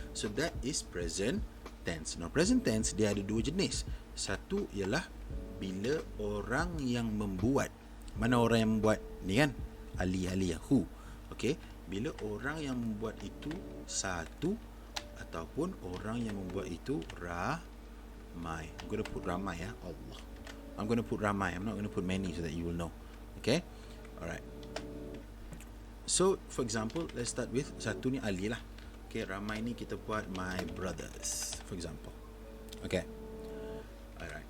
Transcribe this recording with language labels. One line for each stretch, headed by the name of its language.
English: So that is present tense. Now present tense
Malay: dia ada dua jenis. Satu ialah bila orang yang membuat. Mana orang yang membuat ni kan? Ali who. Okay, bila orang yang membuat itu satu, ataupun orang yang membuat itu ramai.
English: I'm going to put
Malay: ramai
English: ya. Allah, I'm going to put
Malay: ramai.
English: I'm not going to put many so that you will know. Okay, alright. So for example, let's start with
Malay: satu ni Ali lah.
English: Okay,
Malay: ramai ni kita buat
English: my brothers, for example. Okay, alright.